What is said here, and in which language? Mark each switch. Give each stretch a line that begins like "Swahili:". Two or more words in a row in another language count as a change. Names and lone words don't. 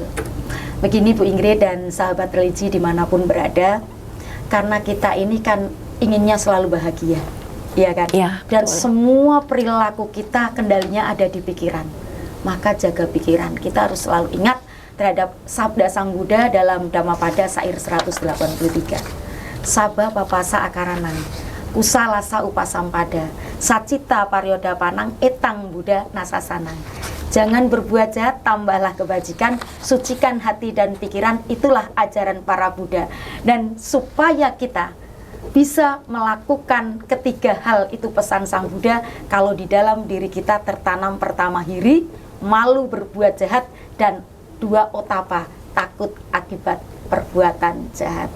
Indonesian: Begini Bu Ingrid dan sahabat religi dimanapun berada, karena kita ini kan inginnya selalu bahagia, iya kan? Iya, Dan betul. semua perilaku kita kendalinya ada di pikiran. Maka jaga pikiran. Kita harus selalu ingat terhadap sabda Sang Buddha dalam Dhammapada Sair 183.
Pali: Sabha papasa akaranang, kusalasa upasampada, sacita paryoda panang, etang Buddha nasasanang.
Indonesian: Jangan berbuat jahat, tambahlah kebajikan, sucikan hati dan pikiran, itulah ajaran para Buddha. Dan supaya kita bisa melakukan ketiga hal itu pesan Sang Buddha, kalau di dalam diri kita tertanam pertama hiri, malu berbuat jahat, dan 2 otapa, takut akibat perbuatan jahat.